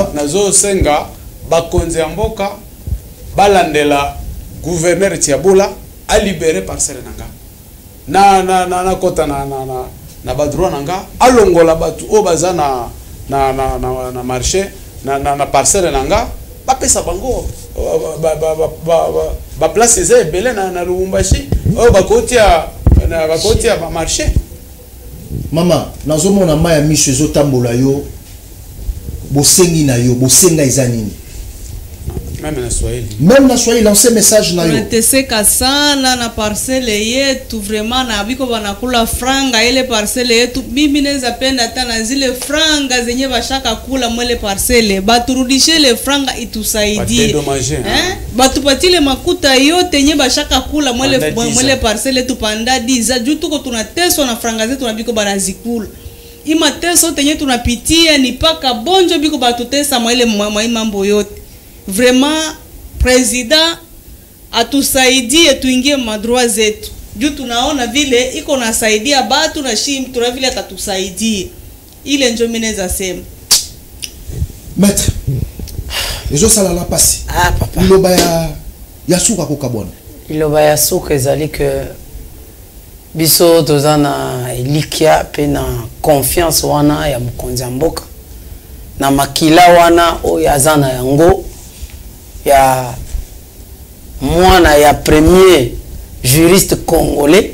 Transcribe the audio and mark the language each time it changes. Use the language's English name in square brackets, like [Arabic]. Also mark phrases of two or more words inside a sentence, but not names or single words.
[Lingala] nazo senga bakonzi ya mboka balandela gouverneur Tiabula a libérer parcelle nanga na kota na ba droit nanga alongola batu o baza na marché na parcelle nanga ba pesa bango ba place eza ebele na Lubumbashi o bakotia ba marché. Mama nazomona maya miso ezotambola yo bosengi na yo bosenga ezanini même na Swahili [French] lancer message [Lingala] na yo [Swahili] tunateseka sana na parcelle yetu vraiment na biko banakula franga ile parcelle yetu mimi naweza penda hata na zile franga zenye bashaka kula mwele parcelle baturudishe le franga itusaidie batupatile makuta yote yenye bashaka kula mwele parcelle tupanda 10 juu tuko tunateswa na franga zetu na biko banazikula ima teso tenye tunapitia ni paka bonjo biko batutesa mwele mambo yote. [French] Vraiment président [Swahili] atusaidie tuingie madroit zetu juu tunaona vile iko nasaidia batu na shim tuna vile atatusaidia ile ndio mimi naweza sema [Lingala] maître ezo sala la pasi papa iloba ya suka ko kabona iloba ya suka ezali que biso tozana elikia pe na confiance wana ya mokonzi ya mboka na makila wana oyo azana yango ya mwana ya [French] premier juriste congolais